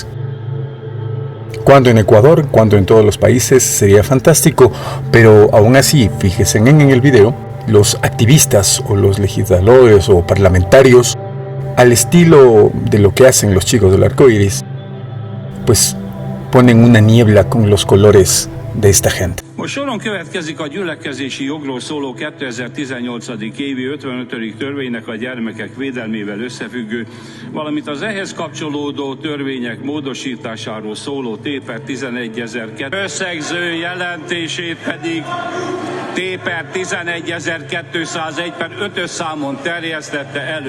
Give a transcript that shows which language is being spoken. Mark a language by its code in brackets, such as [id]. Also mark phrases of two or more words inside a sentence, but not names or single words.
[es] Cuando en Ecuador, cuando en todos los países, sería fantástico, pero aún así, fíjense en el video, los activistas o los legisladores o parlamentarios, al estilo de lo que hacen los chicos del arco iris, pues ponen una niebla con los colores de esta gente. [hu] Most soron következik a gyülekezési jogról szóló 2018. évi 55. törvénynek a gyermekek védelmével összefüggő, valamint az ehhez kapcsolódó törvények módosításáról szóló T/per 11.002 összegző jelentését pedig T/per 11.201/5-ös számon terjesztette elő.